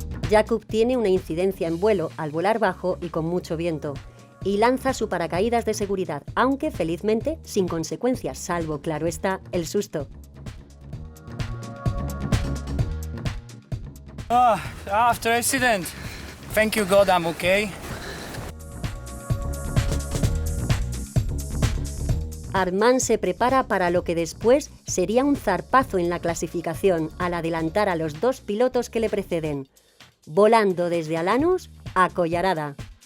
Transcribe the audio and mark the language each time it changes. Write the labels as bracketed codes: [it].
[es] Jakub tiene una incidencia en vuelo al volar bajo y con mucho viento, y lanza su paracaídas de seguridad, aunque felizmente sin consecuencias, salvo, claro está, el susto. [en] After accident, thank you God, I'm okay. [es] Armand se prepara para lo que después sería un zarpazo en la clasificación al adelantar a los 2 pilotos que le preceden, volando desde Alanus a Collarada.